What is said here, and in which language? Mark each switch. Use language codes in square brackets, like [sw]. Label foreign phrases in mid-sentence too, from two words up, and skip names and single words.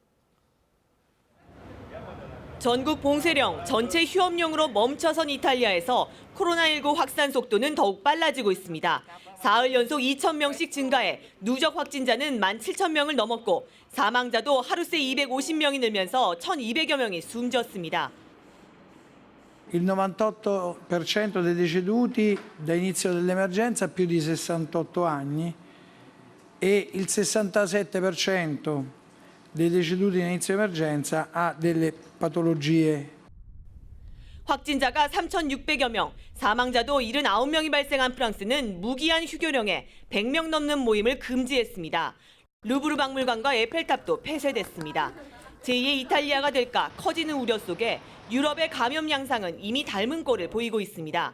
[ko] 전국 봉쇄령, 전체 휴업령으로 멈춰선 이탈리아에서 코로나19 확산 속도는 더욱 빨라지고 있습니다. 사흘 연속 2,000명씩 증가해 누적 확진자는 17,000명을 넘었고 사망자도 하루 새 250명이 늘면서 1,200여 명이 숨졌습니다. [it] Il 98% dei deceduti da inizio dell'emergenza ha più di 68 anni e il 67% dei deceduti in inizio emergenza ha delle patologie. [ko] 확진자가 3,600여 명, 사망자도 79명이 발생한 프랑스는 무기한 휴교령에 100명 넘는 모임을 금지했습니다. 루브르 박물관과 에펠탑도 폐쇄됐습니다. 제2의 이탈리아가 될까 커지는 우려 속에 유럽의 감염 양상은 이미 닮은 꼴을 보이고 있습니다.